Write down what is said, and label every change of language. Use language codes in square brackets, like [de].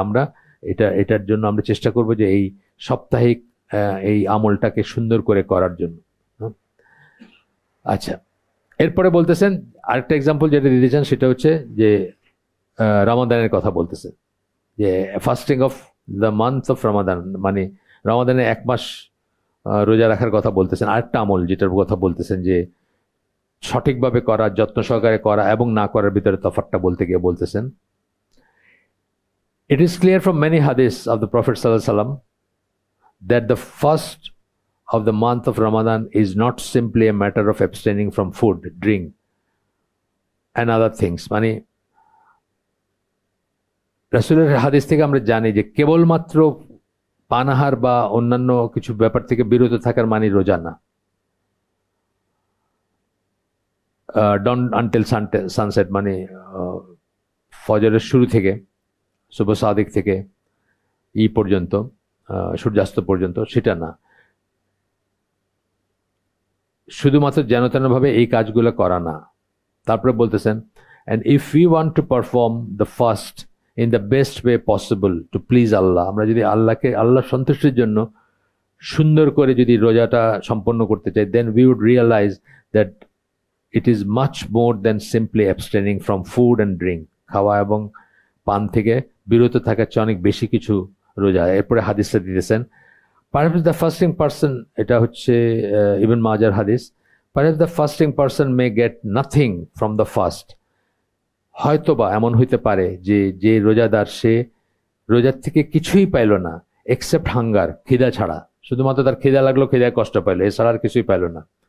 [bn] আমরা এটার জন্য আমরা চেষ্টা করব যে এই সাপ্তাহিক এই আমলটাকে সুন্দর করে করার জন্য। আচ্ছা, এরপরে বলতেছেন আরেকটা এক্সাম্পল যেটা দিতেছেন, সেটা হচ্ছে যে রমাদানের কথা বলতেছেন, যে [en] fasting of the month of Ramadan, [bn] মানে রমাদানের 1 মাস রোজা রাখার কথা বলতেছেন। আরেকটা আমল যেটার কথা বলতেছেন যে সঠিকভাবে করা, যত্ন সহকারে করা এবং না করার ভিতরে তফাৎটা বলতে গিয়ে বলতেছেন, [en] it is clear from many hadiths of the Prophet sallallahu alaihi wasallam that the first of the month of Ramadan is not simply a matter of abstaining from food, drink and other things, মানে [bn] রাসূলের হাদিস থেকে আমরা জানি যে কেবলমাত্র পানাহার বা অন্যান্য কিছু ব্যাপার থেকে বিরত থাকার মানে রোজা না। [en] dawn until sunset [bn] মানে ফজরের শুরু থেকে শুভ সাদিক থেকে পর্যন্ত সূর্যাস্ত পর্যন্ত সেটা না, শুধুমাত্র যেন তেন ভাবে এই কাজগুলো করা না। [en] তারপরে বলতেছেন, and if we want to perform the fast in the best way possible to please Allah, [bn] আমরা যদি আল্লাহ সন্তুষ্টির জন্য সুন্দর করে যদি রোজাটা সম্পন্ন করতে চাই, [en] then we would realize that it is much more than simply abstaining from food and drink, [bn] খাওয়া এবং পান থেকে বিরত থাকার চেয়ে অনেক বেশি কিছু রোজা। এরপরে হাদিসটা দিতেছেন, [en] perhaps the fasting person, [bn] এটা হচ্ছে ইবন মাজার হাদিস, [en] perhaps the fasting person may get nothing from the fast, [bn] হয়তোবা এমন হইতে পারে যে রোজাদার সে রোজার থেকে কিছুই পাইল না [en] except hunger, [bn] খিদা ছাড়া, শুধুমাত্র তার খিদা লাগলো, খিদায় কষ্ট পাইলো, এছাড়া আর কিছুই পাইল না।